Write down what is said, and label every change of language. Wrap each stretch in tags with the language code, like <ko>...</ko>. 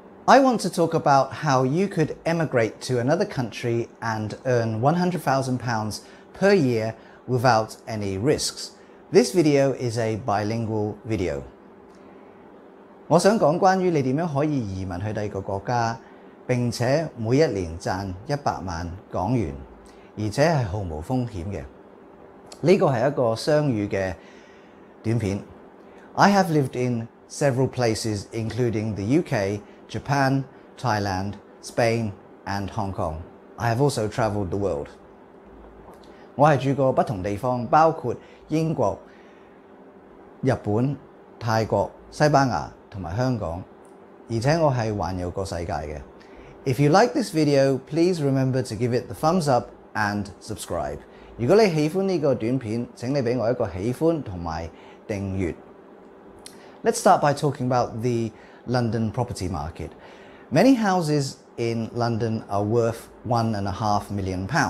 <en>I want to talk about how you could emigrate to another country and earn £100,000 per year without any risks. This video is a bilingual video.</en> <yue>我想講關於你點樣可以移民去第二個國家，並且每一年賺100萬港元，而且係毫無風險嘅。呢個係一個雙語嘅短片。</yue> <en>I have lived in several places including the UK, Japan, Thailand, Spain and Hong Kong. I have also travelled the world.</en> <yue>我係住過不同地方，包括英國、日本、泰國、西班牙同埋香港，而且我係環遊過世界嘅。</yue> <en>If you like this video, please remember to give it the thumbs up and subscribe.</en> <yue>如果你喜歡呢個短片，請你俾我一個喜歡同埋訂閱。</yue> <en>Let's start by talking about the London property market. Many houses in London are worth £1.5 million.</en>